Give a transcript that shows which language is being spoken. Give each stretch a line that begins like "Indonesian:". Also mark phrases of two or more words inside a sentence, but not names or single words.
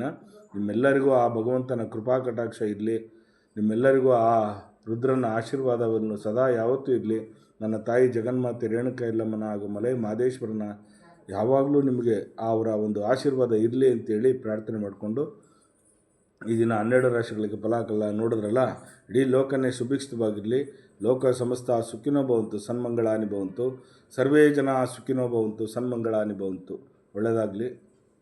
Kannada: ನಿಮ್ಮೆಲ್ಲರಿಗೂ ಆ ಭಗವಂತನ ಕೃಪಾ ಕಟಾಕ್ಷ ಇರಲಿ, ನಿಮ್ಮೆಲ್ಲರಿಗೂ ಆ ರುದ್ರನ ಆಶೀರ್ವಾದವನ್ನು ಸದಾ ಯಾವತ್ತೂ ಇರಲಿ. ನನ್ನ ತಾಯಿ ಜಗನ್ಮಾತೆ ರೇಣುಕಾ ಯಲ್ಲಮ್ಮನ ಹಾಗೂ ಮಲೈ ಮಾದೇಶ್ವರನ ಯಾವಾಗಲೂ ನಿಮಗೆ ಅವರ ಒಂದು ಆಶೀರ್ವಾದ ಇರಲಿ ಅಂತೇಳಿ ಪ್ರಾರ್ಥನೆ ಮಾಡಿಕೊಂಡು, ಈ ದಿನ 12 ರಾಶಿಗಳಿಗೆ ಫಲ ನೋಡಿದ್ರಲ್ಲ, ಇಡೀ ಲೋಕನೇ ಸುಭಿಕ್ಷಿತವಾಗಿರಲಿ.
Sanskrit: ಲೋಕ ಸಮಸ್ತ ಸುಖಿನೋ ಭವಂತು ಸನ್ಮಂಗಳಾನಿ ಭವಂತು. ಸರ್ವೇ ಜನ ಸುಖಿನೋ ಭವಂತು ಸನ್ಮಂಗಳಾನಿ ಭವಂತು.
Kannada: ಒಳ್ಳೆಯದಾಗಲಿ.